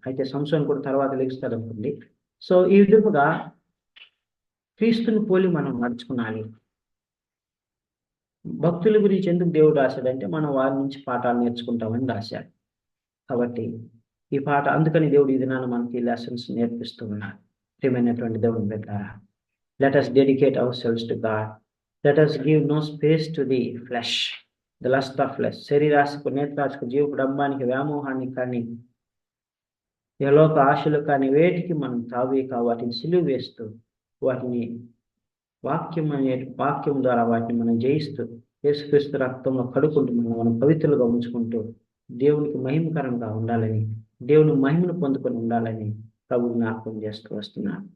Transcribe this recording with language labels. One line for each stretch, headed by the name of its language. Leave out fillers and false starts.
Telugu: అయితే సంసోను కూడా తర్వాత లెగుస్తాడు అనుకోండి. సో ఈ విధముగా క్రీస్తుని పోలి మనం నడుచుకున్నాలి. భక్తుల గురించి ఎందుకు దేవుడు రాశాడంటే మనం వారి నుంచి పాఠాలు నేర్చుకుంటామని రాశాడు. కాబట్టి ఈ పాట అందుకని దేవుడు ఈ దినాన మనకి లెసన్స్ నేర్పిస్తూ ఉన్నాడు. ప్రియమైనటువంటి దేవుని బిడ్డలారా,
English: Let us dedicate ourselves to God. Let us give no space to the flesh, the lust of flesh.
Telugu: శరీరాశకు, నేత్రాశకు, జీవపు డంబానికి, వ్యామోహానికి కానీ, యలోక ఆశలు కానీ వేటికి మనం తావేక వాటిని సిలువ వేస్తూ, వాటిని వాక్యం ద్వారా వాటిని మనం జయిస్తూ, యేసుక్రీస్తు రక్తంలో కడుక్కుంటూ మనం పవిత్రులుగా ఉంచుకుంటూ దేవునికి మహిమకరంగా ఉండాలని, దేవుని మహిమను పొందుకొని ఉండాలని ప్రభు జ్ఞాపకం చేస్తూ వస్తున్నాను.